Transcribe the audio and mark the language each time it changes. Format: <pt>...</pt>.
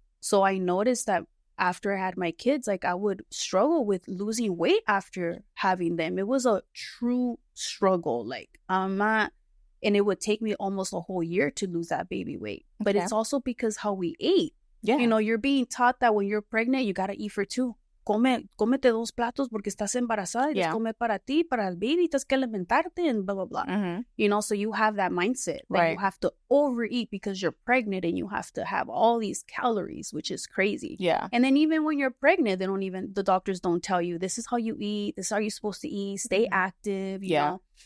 <en>So I noticed that after I had my kids, like, I would struggle with losing weight after having them. It was a true struggle. Like, and it would take me almost a whole year to lose that baby weight. But it's also because how we ate. Yeah. You know, you're being taught that when you're pregnant, you got to eat for 2.</en> <es>Cómete 2 platos porque estás embarazada. Y come para ti, para el baby, tienes que alimentarte,</es> <en>and blah, blah, blah. You know, so you have that mindset that you have to overeat because you're pregnant, and you have to have all these calories, which is crazy. Yeah. And then even when you're pregnant, the doctors don't tell you, this is how you eat, this is how you're supposed to eat, stay active, you know.</en>